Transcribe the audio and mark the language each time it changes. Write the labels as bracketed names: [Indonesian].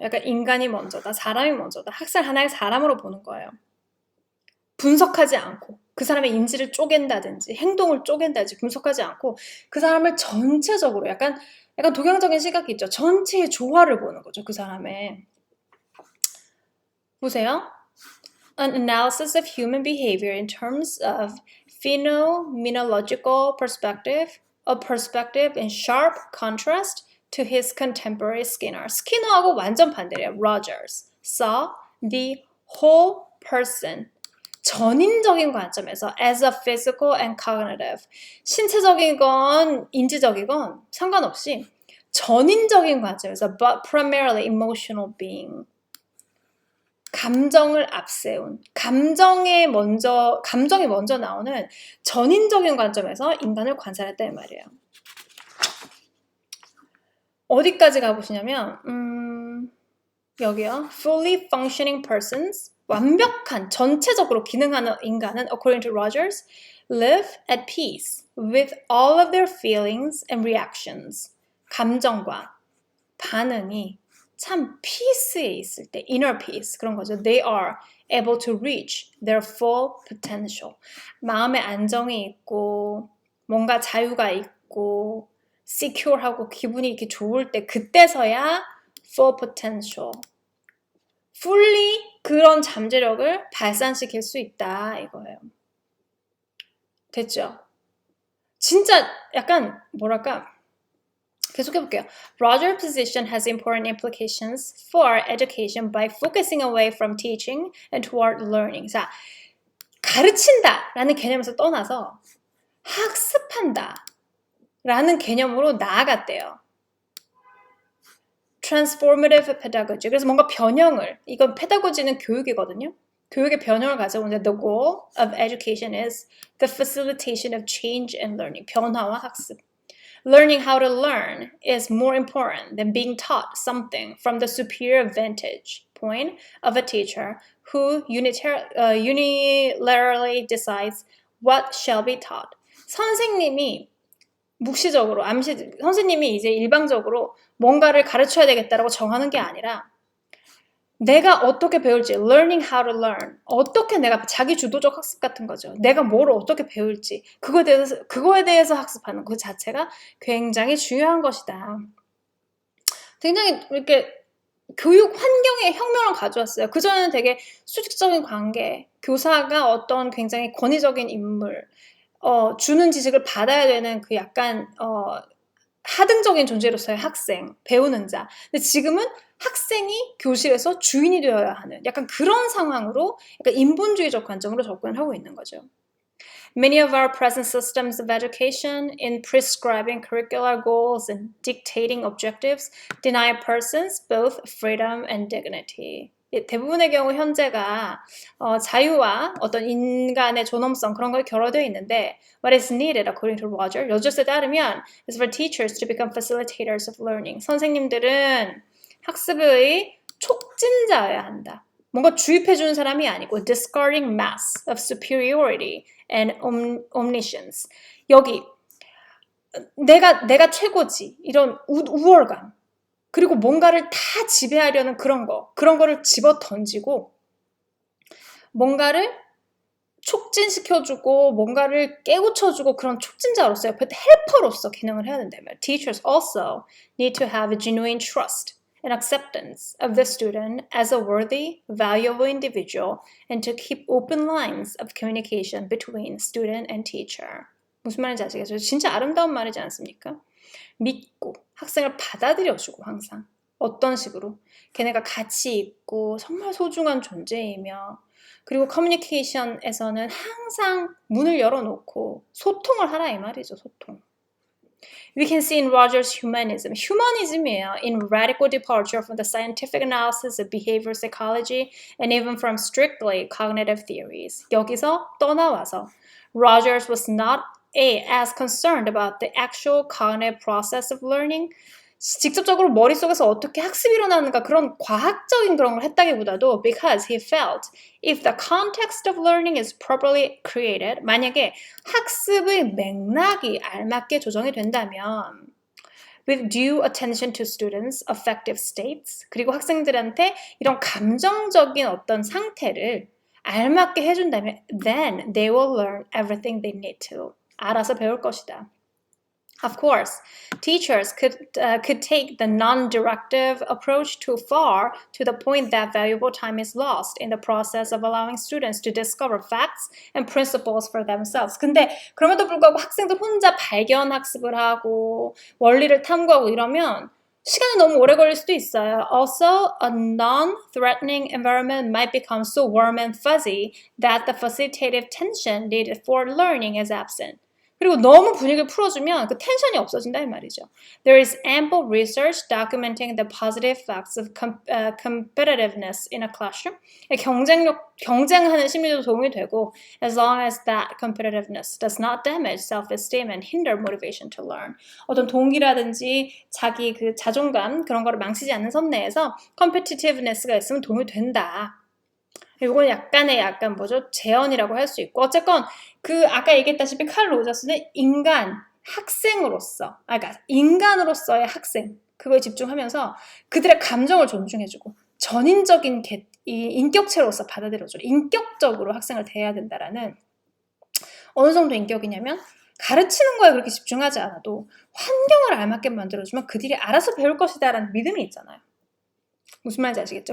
[Korean] 약간 인간이 먼저다, 사람이 먼저다. 학생을 하나의 사람으로 보는 거예요. 분석하지 않고 그 사람의 인지를 쪼갠다든지 행동을 쪼갠다든지 분석하지 않고 그 사람을 전체적으로 약간 동양적인 시각이 있죠. 전체의 조화를 보는 거죠. 그 사람의. 보세요. [English] An analysis of human behavior in terms of phenomenological perspective, a perspective in sharp contrast to his contemporary Skinner. [Korean] 스키너하고 완전 반대래요. [English] Rogers saw the whole person. [Korean] 전인적인 관점에서 [English] as a physical and cognitive, [Korean] 신체적이건 인지적이건 상관없이 전인적인 관점에서 [English] but primarily emotional being, [Korean] 감정을 앞세운, 감정이 먼저 나오는 전인적인 관점에서 인간을 관찰했다는 말이에요. 어디까지 가보시냐면 여기요. [English] Fully functioning persons, [Korean] 완벽한, 전체적으로 기능하는 인간은 [English] according to Rogers, live at peace with all of their feelings and reactions. [Korean] 감정과 반응이 참 peace에 있을 때, [English] inner peace [Korean] 그런 거죠. [English] They are able to reach their full potential. [Korean] 마음의 안정이 있고 뭔가 자유가 있고 secure하고 기분이 이렇게 좋을 때 그때서야 full potential, fully 그런 잠재력을 발산시킬 수 있다 이거예요. 됐죠? 진짜 약간 뭐랄까 계속해볼게요. [English] Roger's position has important implications for education by focusing away from teaching and toward learning. [Korean] 자, 가르친다라는 개념에서 떠나서 학습한다라는 개념으로 나아갔대요. [English] Transformative pedagogy. [Korean] 그래서 뭔가 변형을, 이건 pedagogy는 교육이거든요. 교육의 변형을 가져오는데 [English] the goal of education is the facilitation of change and learning. [Korean] 변화와 학습. [English] Learning how to learn is more important than being taught something from the superior vantage point of a teacher who unilaterally decides what shall be taught. [Korean] 선생님이 묵시적으로, 선생님이 이제 일방적으로 뭔가를 가르쳐야 되겠다라고 정하는 게 아니라 내가 어떻게 배울지, [English] learning how to learn, [Korean] 어떻게 내가 자기 주도적 학습 같은 거죠. 내가 뭘 어떻게 배울지, 그거에 대해서 학습하는 그 자체가 굉장히 중요한 것이다. 굉장히 이렇게 교육 환경에 혁명을 가져왔어요. 그전에는 되게 수직적인 관계, 교사가 어떤 굉장히 권위적인 인물, 주는 지식을 받아야 되는 그 약간 하등적인 존재로서의 학생, 배우는 자. 근데 지금은 학생이 교실에서 주인이 되어야 하는 약간 그런 상황으로 약간 인본주의적 관점으로 접근을 하고 있는 거죠. [English] Many of our present systems of education in prescribing curricular goals and dictating objectives deny persons both freedom and dignity. [Korean] 대부분의 경우 현재가 자유와 어떤 인간의 존엄성 그런 걸 결여되어 있는데 [English] what is needed according to [Korean] 로저스에 따르면 [English] is for teachers to become facilitators of learning. [Korean] 선생님들은 학습의 촉진자여야 한다. 뭔가 주입해주는 사람이 아니고 [English] discarding mass of superiority and omniscience. [Korean] 여기 내가 최고지 이런 우월감 그리고 뭔가를 다 지배하려는 그런 거를 집어 던지고 뭔가를 촉진시켜주고 뭔가를 깨우쳐주고 그런 촉진자로서의 헬퍼로서 기능을 해야 된다면 [English] Teachers also need to have a genuine trust and acceptance of the student as a worthy, valuable individual and to keep open lines of communication between student and teacher. [Korean] 무슨 말인지 아시겠어요? 진짜 아름다운 말이지 않습니까? 믿고 학생을 받아들여주고 항상 어떤 식으로 걔네가 가치 있고 정말 소중한 존재이며 그리고 커뮤니케이션에서는 항상 문을 열어놓고 소통을 하라 이 말이죠. 소통. [English] We can see in Rogers' humanism. [Korean] Humanism이에요. [English] In radical departure from the scientific analysis of behavioral psychology and even from strictly cognitive theories. [Korean] 여기서 떠나와서 [English] Rogers was not as concerned about the actual cognitive process of learning. [Korean] 직접적으로 머릿속에서 어떻게 학습이 일어나는가 그런 과학적인 그런 걸 했다기보다도 [English] because he felt if the context of learning is properly created [Korean] 만약에 학습의 맥락이 알맞게 조정이 된다면 [English] with due attention to students' affective states [Korean] 그리고 학생들한테 이런 감정적인 어떤 상태를 알맞게 해준다면 [English] then they will learn everything they need to [Korean] 알아서 배울 것이다. [English] Of course, teachers could take the non-directive approach too far to the point that valuable time is lost in the process of allowing students to discover facts and principles for themselves. [Korean] 근데 그럼에도 불구하고 학생들 혼자 발견 학습을 하고 원리를 탐구하고 이러면 시간이 너무 오래 걸릴 수도 있어요. [English] Also, a non-threatening environment might become so warm and fuzzy that the facilitative tension needed for learning is absent. [Korean] 그리고 너무 분위기를 풀어주면 그 텐션이 없어진다 이 말이죠. [English] There is ample research documenting the positive effects of competitiveness in a classroom. [Korean] 경쟁하는 심리도 도움이 되고 [English] as long as that competitiveness does not damage self-esteem and hinder motivation to learn. [Korean] 어떤 동기라든지 자기 그 자존감 그런 거를 망치지 않는 선 내에서 competitiveness가 있으면 도움이 된다. 이건 약간의 재현이라고 할 수 있고 어쨌건 그 아까 얘기했다시피 칼 로저스는 학생으로서 그러니까 인간으로서의 학생 그거에 집중하면서 그들의 감정을 존중해주고 전인적인 인격체로서 받아들여줘 인격적으로 학생을 대해야 된다라는 어느 정도 인격이냐면 가르치는 거에 그렇게 집중하지 않아도 환경을 알맞게 만들어주면 그들이 알아서 배울 것이다라는 믿음이 있잖아요. 무슨 말인지 아시겠죠?